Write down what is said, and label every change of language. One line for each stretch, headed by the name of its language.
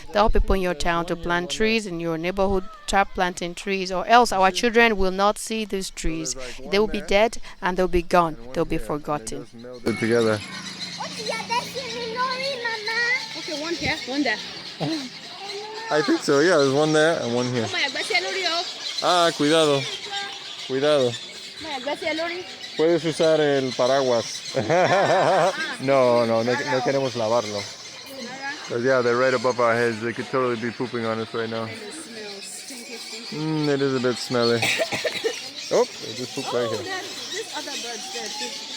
English: Tell people in your town to plant trees, in your neighborhood start planting trees, or else our children will not see these trees. They will be dead and they'll be gone, they'll be forgotten. Together. Okay, one here, one there. I think so, yeah, there's one there and one here.
Spanish: Ah, cuidado. Cuidado. Puedes usar el paraguas. No queremos lavarlo.
English: But yeah, they're right above our heads. They could totally be pooping on us right now. It is a bit smelly. Oh, they just pooped right here. There's other birds there too.